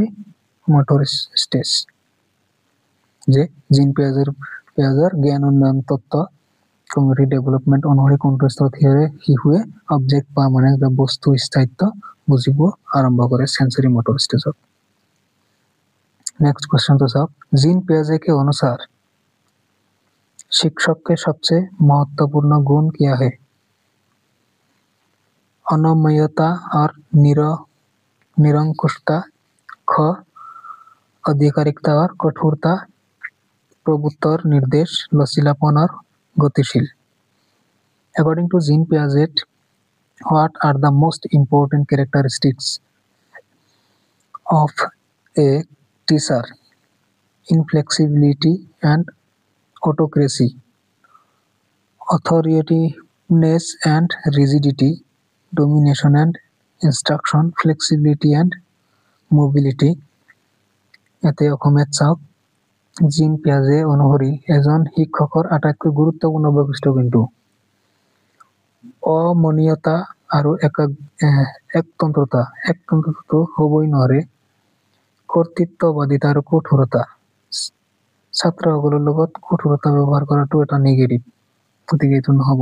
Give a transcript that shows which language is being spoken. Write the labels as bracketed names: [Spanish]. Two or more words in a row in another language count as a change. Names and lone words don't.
[English] motor stage [Assamese] যে জিন পিয়াজৰ জ্ঞান উন্নয়ন তত্ত্ব [English] community development [Assamese] অনুসৰি কোনটো স্তৰত শিশুৱে অবজেক্ট বা মানে বস্তু স্থায়িত্ব বুজিব আৰম্ভ কৰে [English] sensory motor [Assamese] ষ্টেজত। [English] next question [Hindi] तो साहब जीन पियाजे के अनुसार शिक्षक के सबसे महत्वपूर्ण गुण क्या है? अनम्यता और निरंकुशता, ख आधिकारिकता और कठोरता, प्रभुत्व और निर्देश, लचीलापन और गतिशील। [English] According to Jean Piaget, what are the most important characteristics of a teacher? Inflexibility and autocracy, authoritativeness and rigidity, domination and instruction, flexibility and mobility. [Assamese] এতে অসমীয়াত চাওক জিন পিয়াজে অনুসৰি এজন শিক্ষকৰ আটাইতকৈ গুৰুত্বপূৰ্ণ বৈশিষ্ট্য কিন্তু অমনীয়তা আৰু একতন্ত্ৰতাটো হ'বই নোৱাৰে, কৰ্তৃত্ববাদিতা আৰু কঠোৰতা, ছাত্ৰসকলৰ লগত কঠোৰতা ব্যৱহাৰ কৰাটো এটা নিগেটিভ, গতিকে এইটো নহ'ব।